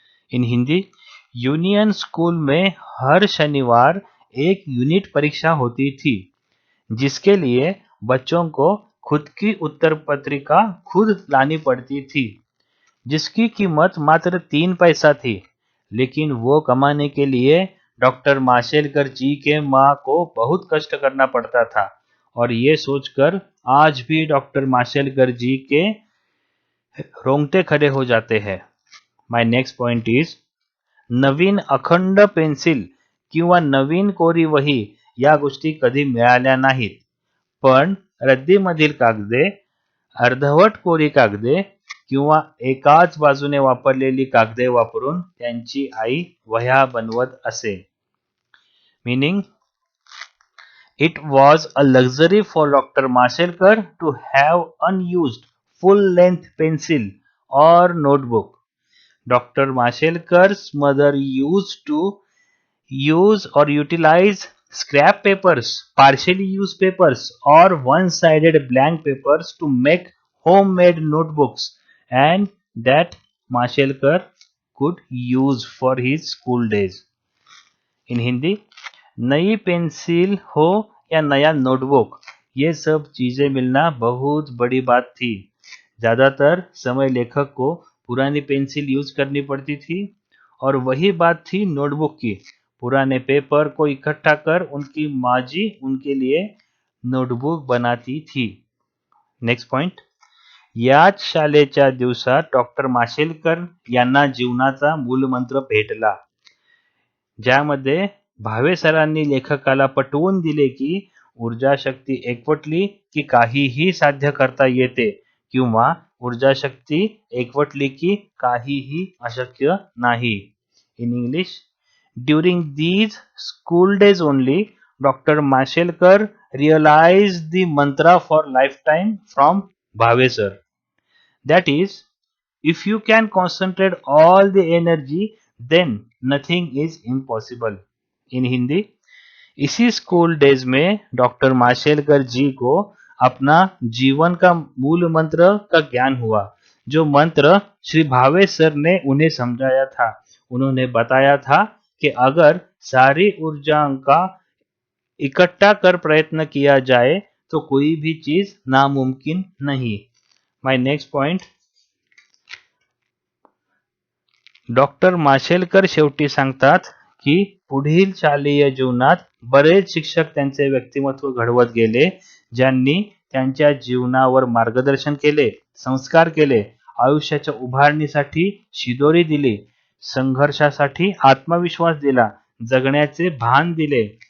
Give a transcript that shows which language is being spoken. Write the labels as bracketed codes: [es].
[en] In Hindi, [hi] union school में हर शनिवार एक यूनिट परीक्षा होती थी जिसके लिए बच्चों को खुद की उत्तर पत्रिका खुद लानी पड़ती थी जिसकी कीमत मात्र 3 पैसा थी, लेकिन वो कमाने के लिए डॉक्टर माशेलकर जी के माँ को बहुत कष्ट करना पड़ता था और ये सोचकर आज भी डॉक्टर माशेलकर जी के रोंगटे खड़े हो जाते हैं. [en] my next point is, [mr] नवीन अखंड पेन्सिल किंवा नवीन कोरी वही या गोष्टी कधी मिळाल्या नाहीत, पण रद्दीमधील कागदे, अर्धवट कोरी कागदे किंवा एकाच बाजूने वापरलेली कागदे वापरून त्यांची आई वह्या बनवत असे. [en] Meaning, it was a luxury for doctor Mashelkar to have unused full length pencil और notebook. Dr. Mashelkar's mother used to use or utilize scrap papers, partially used papers, or one-sided blank papers to make homemade notebooks, and that Mashelkar could use for his school days. In Hindi, [hi] नई pencil हो या नया notebook, ये सब चीजें मिलना बहुत बड़ी बात थी. ज्यादातर समय लेखक को पुरानी पेंसिल यूज करनी पड़ती थी और वही बात थी नोटबुक की. पुराने पेपर को इकट्ठा कर उनकी माँ जी उनके लिए नोटबुक बनाती थी. [en] next point, [mr] याच शाळेच्या दिवसात डॉक्टर माशेलकर यांना जीवनाचा मूलमंत्र भेटला, ज्यामध्ये भावे सरांनी लेखकाला पटवून दिले की ऊर्जा शक्ती एकवटली की काहीही साध्य करता येते किंवा ऊर्जा शक्ती एकवटली की काहीही अशक्य नाही. [en] In English, during these school days only, Dr. Mashelkar realized the mantra for lifetime from Bhave sir. That is, if you can concentrate all the energy, then nothing is impossible. In Hindi, [hi] इसी school days में doctor Mashelkar जी को अपना जीवन का मूल मंत्र का ज्ञान हुआ, जो मंत्र श्री भावे सर ने उन्हें समझाया था. उन्होंने बताया था कि अगर सारी ऊर्जा का इकट्ठा कर प्रयत्न किया जाए तो कोई भी चीज नामुमकिन नहीं. [en] my next point, [mr] डॉक्टर माशेलकर शेवटी सांगतात की पुढील शालेय जीवनात बरेच शिक्षक त्यांचे व्यक्तिमत्व घडवत गेले, ज्यांनी त्यांच्या जीवनावर मार्गदर्शन केले, संस्कार केले, आयुष्याच्या उभारणीसाठी शिदोरी दिली, संघर्षासाठी आत्मविश्वास दिला, जगण्याचे भान दिले.